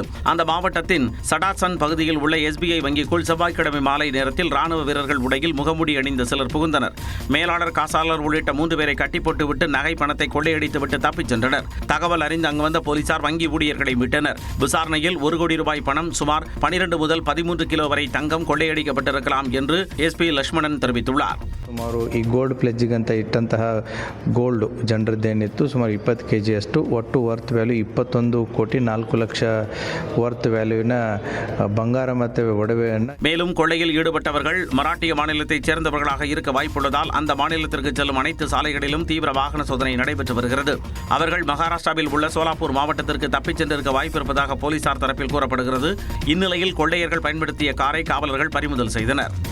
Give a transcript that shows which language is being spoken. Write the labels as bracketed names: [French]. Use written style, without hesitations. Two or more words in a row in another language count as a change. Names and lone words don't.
[Tamil] அந்த மாவட்டத்தின் சடாசன் பகுதியில் உள்ள SBI வங்கிக்குள் செவ்வாய்க்கிழமை மாலை நேரத்தில் ராணுவ வீரர்கள் உடையில் முகமூடி அணிந்த சிலர் புகுந்தனர். மேலாளர், காசாளர் உள்ளிட்ட 3 பேரை கட்டி போட்டுவிட்டு நகை, பணத்தை கொள்ளையடித்துவிட்டு தப்பிச் சென்றனர். தகவல் அறிந்து அங்கு வந்த போலீசார் வங்கி ஊழியர்களை மீட்டனர். விசாரணையில் 1 கோடி ரூபாய் பணம், சுமார் 12 முதல் 13 கிலோ வரை தங்கம் கொள்ளையடிக்கப்பட்டிருக்கலாம் என்று SP லட்சுமணன் தெரிவித்துள்ளார். [Kannada] ಸುಮಾರು ಈ ಗೋಲ್ಡ್ ಪ್ಲೆಡ್ಜಿಗಂತ ಇಟ್ಟಂತಹ ಗೋಲ್ಡ್ ಜನರದ್ದೇನಿತ್ತು ಸುಮಾರು 20 kg ಅಷ್ಟು, ಒಟ್ಟು [English] worth value [Kannada] 21 ಕೋಟಿ 4 ಲಕ್ಷ [English] worth valueವಿನ [Kannada] ಬಂಗಾರ ಮತ್ತು ಒಡವೆಯನ್ನು. [Tamil] மேலும் கொள்ளையில் ஈடுபட்டவர்கள் மராட்டிய மாநிலத்தைச் சேர்ந்தவர்களாக இருக்க வாய்ப்புள்ளதால் அந்த மாநிலத்திற்கு செல்லும் அனைத்து சாலைகளிலும் தீவிர வாகன சோதனை நடைபெற்று வருகிறது. அவர்கள் மகாராஷ்டிராவில் உள்ள சோலாப்பூர் மாவட்டத்திற்கு தப்பிச் சென்றிருக்க வாய்ப்பிருப்பதாக போலீசார் தரப்பில் கூறப்படுகிறது. இந்நிலையில் கொள்ளையர்கள் பயன்படுத்திய காரை காவலர்கள் பறிமுதல் செய்தனர்.